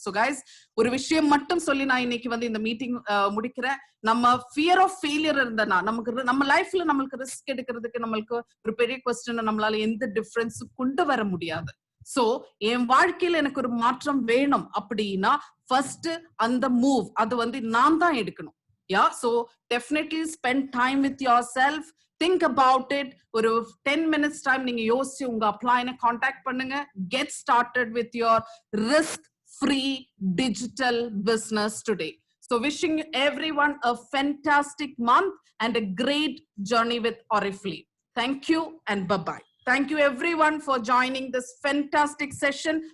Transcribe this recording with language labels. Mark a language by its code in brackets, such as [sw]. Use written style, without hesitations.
[ta] So guys, ஒரு விஷயம் மட்டும் சொல்லி நான் இன்னைக்கு வந்து இந்த மீட்டிங் முடிக்கிறேன். நம்ம ஃபியர் ஆஃப் ஃபெயிலியர் இருந்தனா நமக்கு நம்ம லைஃப்ல நம்மளுக்கு ரிஸ்க் எடுக்கிறதுக்கு நம்மளுக்கு ஒரு பெரிய கொஸ்டின் நம்மளால எந்த டிஃபரன்ஸ் கொண்டு வர முடியாது. சோ என் வாழ்க்கையில எனக்கு ஒரு மாற்றம் வேணும் அப்படின்னா ஃபர்ஸ்ட் அந்த மூவ் அது வந்து நான் தான் எடுக்கணும். [en] So definitely spend time with yourself, think about it. [ta] ஒரு 10 minutes time நீங்க யோசிச்சு உங்க அப்ளைனை கான்டாக்ட் பண்ணுங்க. [en] Get started with your risk free digital business today. So wishing everyone a fantastic month and a great journey with Oriflame. Thank you and bye-bye. Thank you everyone for joining this fantastic session.